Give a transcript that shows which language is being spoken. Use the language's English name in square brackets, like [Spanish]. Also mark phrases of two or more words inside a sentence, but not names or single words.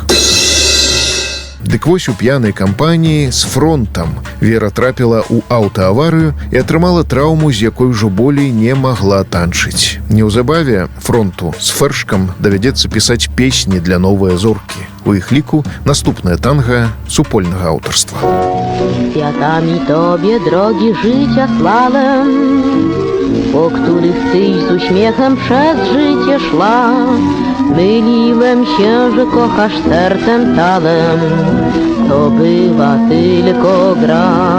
[Belarusian] Дык вось у п'янай кампаніі з Фронтам Вера трапіла ў аўтааварыю і атрымала траўму, з якой ужо болей не магла танчыць. Неўзабаве Фронту з Фершкам давядзецца пісаць песні для новай зоркі. У іх ліку наступная танга супольнага аўтарства. [Polish] Kwiatami Tobie, drogi, życia slalem, po których Tyś z uśmiechem przez życie szła. Myliłem się, że kochasz sercem talem, to była tylko gra.